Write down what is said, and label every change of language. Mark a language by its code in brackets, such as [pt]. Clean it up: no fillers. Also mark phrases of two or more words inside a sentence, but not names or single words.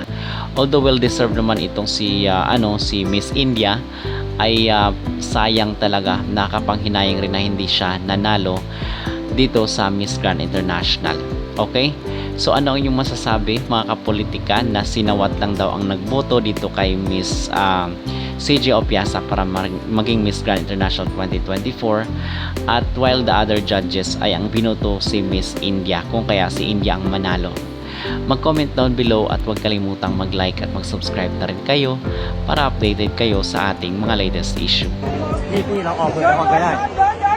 [tl] Although [en] well deserved [tl] naman itong si Miss India, ay sayang talaga, nakapanghinayang rin na hindi siya nanalo dito sa Miss Grand International. Okay? So ano ang inyong masasabi mga kapolitika na sinawat lang daw ang nagboto dito kay Miss CJ Opiaza para maging Miss Grand International 2024, at [en] while the other judges [tl] ay ang binoto si Miss India, kung kaya si India ang manalo? Mag- [en] comment down below [tl] at huwag kalimutang mag-like at mag-subscribe na rin kayo para updated kayo sa ating mga [en] latest issue. [th] Hindi,เราออกเบอร์ออกก็ได้